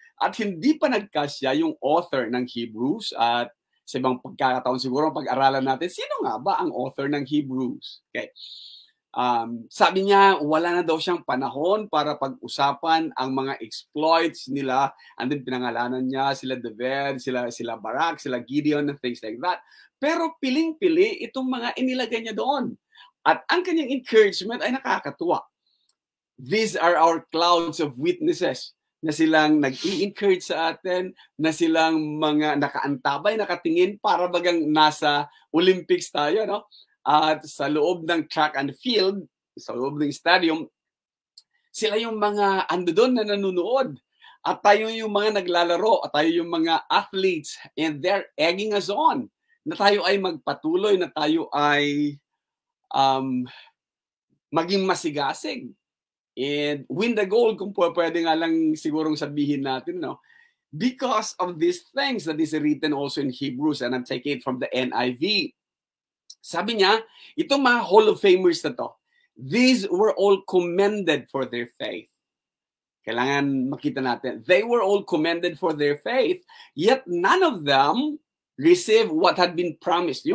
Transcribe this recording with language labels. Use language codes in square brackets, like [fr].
[tl] At hindi pa nagkasya yung author ng Hebrews at sa ibang pagkakataon siguro pag-aralan natin, sino nga ba ang author ng Hebrews? Okay. Sabi niya, wala na daw siyang panahon para pag-usapan ang mga exploits nila. And then pinangalanan niya sila David, sila Barak, sila Gideon, and things like that. Pero piling-pili itong mga inilagay niya doon. At ang kanyang encouragement ay nakakatuwa. [en] These are our clouds of witnesses [tl] na silang nag-i-encourage sa atin, na silang mga nakaantabay, nakatingin para bagang nasa Olympics tayo, no? At sa loob ng track and field, sa loob ng stadium, sila yung mga ando doon na nanonood. At tayo yung mga naglalaro, at tayo yung mga athletes, [en] and they're egging us on. [tl] Na tayo ay magpatuloy, na tayo ay maging masigasig. [en] And win the goal, [tl] kung pwede nga lang sigurong sabihin natin, no? [en] Because of these things that is written also in Hebrews, and I'm taking it from the NIV. [tl] Sabi niya, itong mga [en] Hall of Famers na to, these were all commended for their faith. [tl] Kailangan makita natin, [en] they were all commended for their faith, yet none of them received what had been promised.